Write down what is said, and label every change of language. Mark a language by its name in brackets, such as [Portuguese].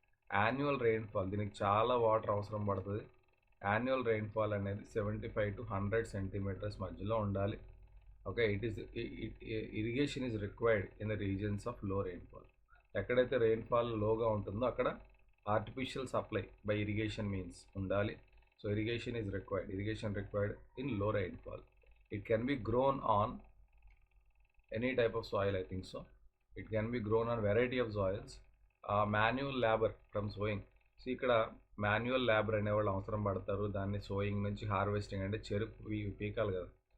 [Telugu] Annual rainfall దీనికి చాలా water అవసరం పడుతుంది. యాన్యువల్ రెయిన్ఫాల్ అనేది 75-100 సెంటీమీటర్స్ మధ్యలో ఉండాలి. Okay. [English] Irrigation is required in the regions of low rainfall. [Telugu] ఎక్కడైతే రెయిన్ఫాల్ లోగా ఉంటుందో అక్కడ artificial supply by irrigation means ఉండాలి. [English] So irrigation is required. Irrigation required in low rainfall. It can be grown on any type of soil, I think so. It can be grown on variety of soils. Manual labor from sowing. [Telugu] So ఇక్కడ manual labour అనేవాళ్ళు అవసరం పడతారు. దాన్ని sowing నుంచి harvesting అంటే చెరుకు పీకాలి కదా.